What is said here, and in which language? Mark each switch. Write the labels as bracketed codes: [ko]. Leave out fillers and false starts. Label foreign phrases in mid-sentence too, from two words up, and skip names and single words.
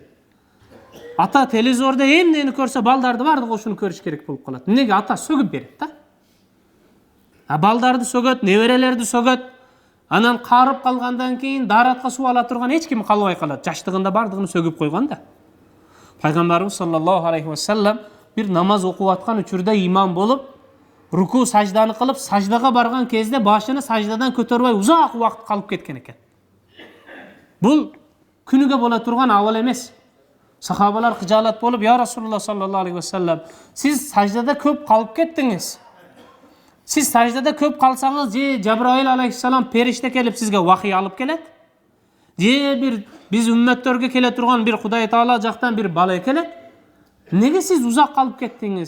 [ky] Ата телевизордо эмнени көрсө, балдарды бардыгы ошону көрүш керек болуп калат. Неге? Ата сөгүп берет да. Балдарды сөгөт, неберелерди сөгөт. Анан карып калгандан кийин даратка суу ала турган эч ким калбай калат. Жаштыгында бардыгын сөгүп койгон да. Пайгамбарыбыз [ar] صلى الله عليه وسلم [ky] бир намаз окуп аткан учурда имам болуп, руку сажданы кылып, саждага барган кезде башыны саждадан көтөрбөй узак убакыт калып кеткен экен. Бул күнүгө боло турган абал эмес. Сахабалар кыжаалат болуп: [ar] "يا رسول الله صلى الله عليه وسلم, [ky] сиз саждада көп калып кеттиңиз. Сиз саждада көп калсаңыз, же Жабраил алейхиссалам периште келип сизге вахий алып келет, же бир биз үммөттөргө келе турган бир Кудай Таала жактан бир бала келет. Неге сиз узак калып кеттиңиз?"